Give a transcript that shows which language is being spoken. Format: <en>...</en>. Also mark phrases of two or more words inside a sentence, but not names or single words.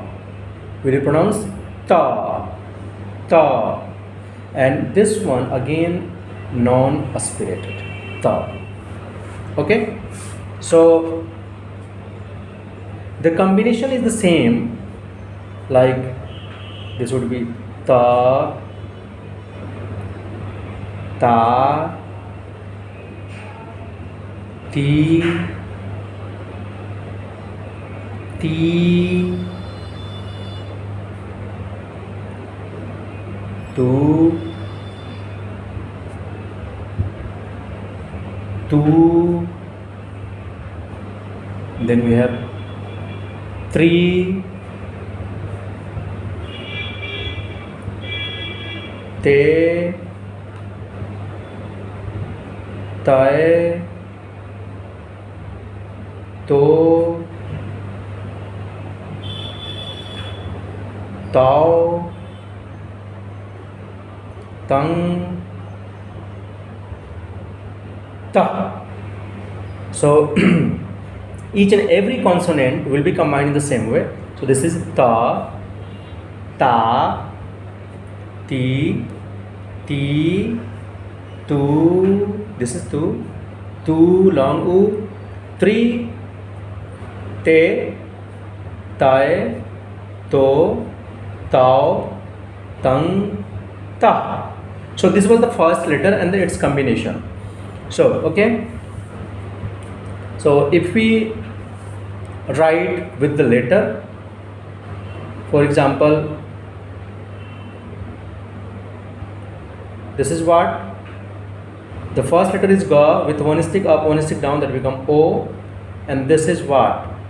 <en>Will you pronounce ta, ta? And this one again non-aspirated, ta. Okay? So the combination is the same, like this would be ta, ta, ti, ti, tu, tu. Then we have 3, te, tae, to, tao, tang, ta. So each and every consonant will be combined in the same way. So this is ta, ta, ti, ti, tu. This is tu, tu long u, 3, te, tae, to, tao, tang, ta. So this was the first letter and its combination. So okay. So if we write with the letter, for example, this is what the first letter is ga with one stick up, one stick down, that become o, and this is what?</en>